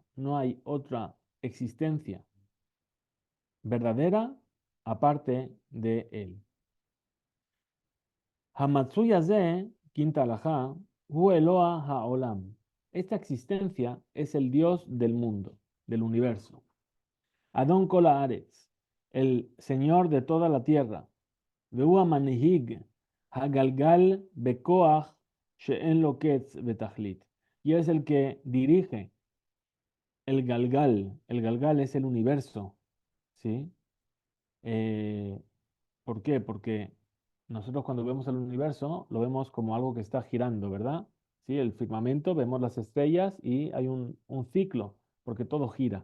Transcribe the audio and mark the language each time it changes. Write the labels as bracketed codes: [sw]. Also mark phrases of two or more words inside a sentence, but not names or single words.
[es] No hay otra existencia verdadera aparte de él. [he] Hamatsuyaze, [es] quinta alajá, [he] הוא אלוה העולם. [es] Esta existencia es el Dios del mundo, del universo. [he] אדון כל הארץ, [es] el Señor de toda la tierra. [he] והוא המנהיג הגלגל בכח שאין לו קץ ותכלית. [es] Y es el que dirige el galgal. El galgal es el universo, ¿sí? ¿Por qué? Porque nosotros cuando vemos el universo lo vemos como algo que está girando, ¿verdad? Sí, el firmamento, vemos las estrellas y hay un ciclo, porque todo gira.